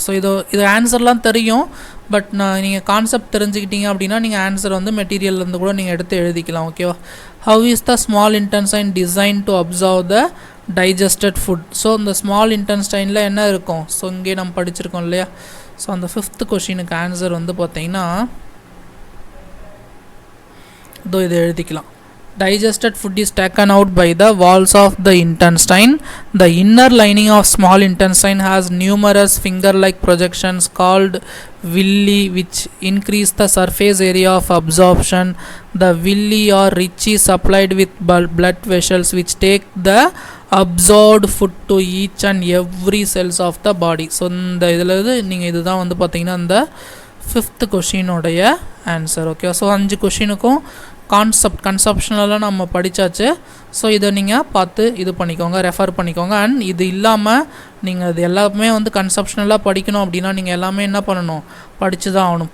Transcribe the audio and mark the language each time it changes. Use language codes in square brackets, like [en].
[ta] So இது ஆன்சர்லாம் தெரியும். But நீங்கள் கான்செப்ட் தெரிஞ்சுக்கிட்டீங்க அப்படின்னா நீங்கள் ஆன்சர் வந்து மெட்டீரியல்லேருந்து கூட நீங்கள் எடுத்து எழுதிக்கலாம். ஓகேவா? [en] How is the small intestine design to observe the digested food. [ta] So இந்த ஸ்மால் இன்டென்ஸ்டைனில் என்ன இருக்கும்? ஸோ இங்கே நம்ம படிச்சிருக்கோம் இல்லையா. ஸோ அந்த 5th கொஷினுக்கு ஆன்சர் வந்து பார்த்தீங்கன்னா இதை எழுதிக்கலாம். [en] Digested food is taken out by the walls of the intestine. The inner lining of small intestine has numerous finger-like projections called villi, which increase the surface area of absorption. The villi are richly supplied with blood vessels, which take the absorbed food to each and every cells of the body. [ta] So இந்த இதில் நீங்கள் இதுதான் வந்து பார்த்தீங்கன்னா இந்த 5th கொஷினோடைய answer. Okay? So 5 கொஷினுக்கும் கன்செப்ஷனலாக நம்ம படித்தாச்சு. So இதை நீங்கள் பார்த்து இது பண்ணிக்கோங்க, ரெஃபர் பண்ணிக்கோங்க. அண்ட் இது இல்லாமல் நீங்கள் இது எல்லாமே வந்து கன்செப்ஷனலாக படிக்கணும் அப்படின்னா நீங்கள் எல்லாமே என்ன பண்ணணும், படித்து தான் ஆகணும்.